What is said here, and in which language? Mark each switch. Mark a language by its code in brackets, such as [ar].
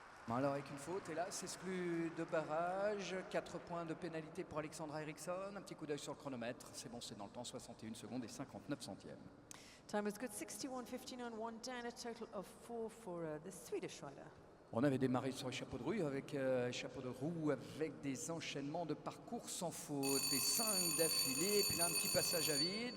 [fr] Alors avec une faute, hélas, exclu de barrage, 4 points de pénalité pour Alexandra Eriksson, un petit coup d'œil sur le chronomètre, c'est bon, c'est dans le temps, 61 secondes et 59 centièmes. [en] Time was good, 61.59, 1 down, a total of 4 for the Swedish rider. [fr] On avait démarré sur le chapeau de roue avec des enchaînements de parcours sans faute, des 5 d'affilée, puis là un petit passage à vide.